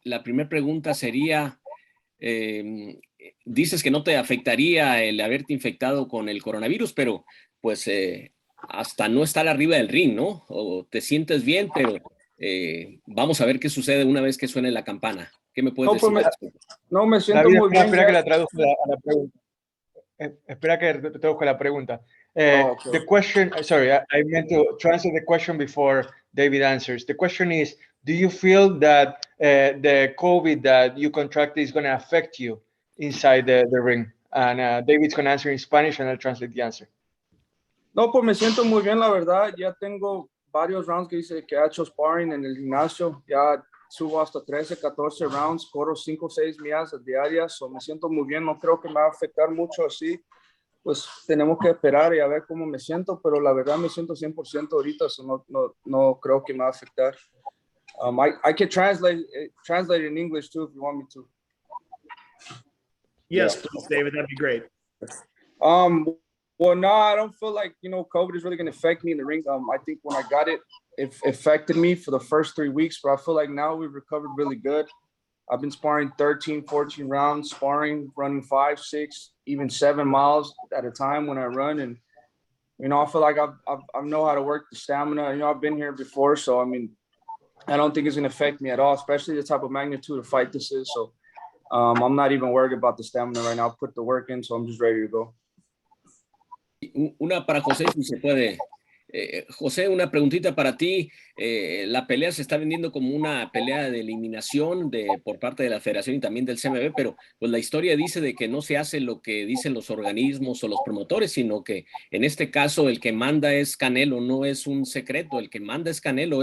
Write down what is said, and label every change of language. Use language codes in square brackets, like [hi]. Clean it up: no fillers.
[es] La primera pregunta sería, dices que no te afectaría el haberte infectado con el coronavirus, pero pues hasta no estar arriba del ring, ¿no? O te sientes bien, pero vamos a ver qué sucede una vez que suene la campana. ¿Qué me puedes decir? No, me siento David, muy bien. Espera que la traduzca a la pregunta. Espera que traduzca la pregunta. [en] Okay. The question, sorry, I meant to answer the question before David answers. The question is, do you feel that the COVID that you contracted is going to affect you inside the ring? And David's going to answer in Spanish and I'll translate the answer. [es] No, pues me siento muy bien, la verdad. Ya tengo varios rounds que he hecho sparring en el gimnasio. Ya subo hasta 13, 14 rounds, corro 5 o 6 millas diarias. So me siento muy bien, no creo que me va a afectar mucho así. Pues tenemos que esperar y a ver cómo me siento, pero la verdad me siento 100% ahorita, so no creo que me va a afectar. [en] I can translate in English too if you want me to. Yes, please, David, that'd be great. Well, no, I don't feel like, COVID is really going to affect me in the ring. I think when I got it, it affected me for the first 3 weeks, but I feel like now we've recovered really good. I've been sparring 13, 14 rounds, running 5, 6, even 7 miles at a time when I run. And, I feel like I know how to work the stamina. I've been here before. So, I don't think it's going to affect me at all, especially the type of magnitude of fight this is. So I'm not even worried about the stamina right now. I'll put the work in, so I'm just ready to go. [es] Una para José, si se puede. José, una preguntita para ti. La pelea se está vendiendo como una pelea de eliminación por parte de la federación y también del CMB, pero pues la historia dice de que no se hace lo que dicen los organismos o los promotores, sino que en este caso el que manda es Canelo, no es un secreto, el que manda es Canelo.